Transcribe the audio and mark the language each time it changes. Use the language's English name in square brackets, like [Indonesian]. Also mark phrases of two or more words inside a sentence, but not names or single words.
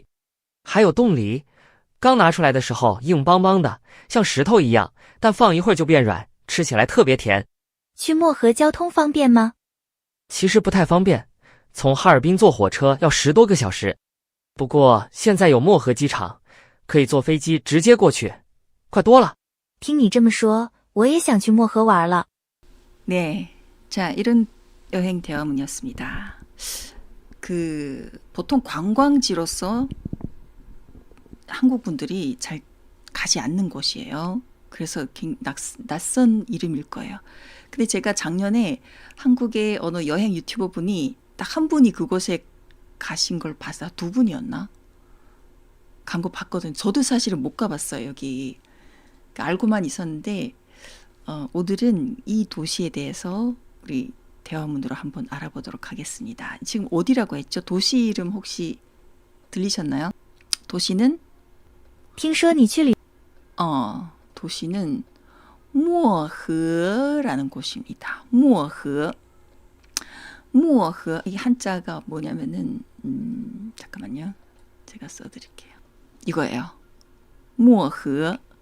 [Chinese] 还有冻梨，刚拿出来的时候硬邦邦的，像石头一样，但放一会儿就变软，吃起来特别甜。去漠河交通方便吗？其实不太方便，从哈尔滨坐火车要10多个小时。不过现在有漠河机场，可以坐飞机直接过去，快多了。听你这么说，我也想去漠河玩了。 [Korean] 네. 자, 이런 여행 대화문이었습니다. 보통 관광지로서 한국 분들이 잘 가지 않는 곳이에요. 그래서 낯선 이름일 거예요. 근데 제가 작년에 한국의 어느 여행 유튜버 분이 딱 한 분이 그곳에 가신 걸 봤어. 두 분이었나? 간 거 봤거든요. 저도 사실은 못 가봤어요, 여기. 그러니까 알고만 있었는데, 오늘은 이 도시에 대해서 우리 대화문으로 한번 알아보도록 하겠습니다. 지금 어디라고 했죠? 도시 이름 혹시 들리셨나요? 도시는? [Chinese] 听说你去旅 [Korean] 도시는 모허라는 곳입니다. 모허. 모허. 이 한자가 뭐냐면은, 잠깐만요. 제가 써드릴게요. 이거예요. 모허.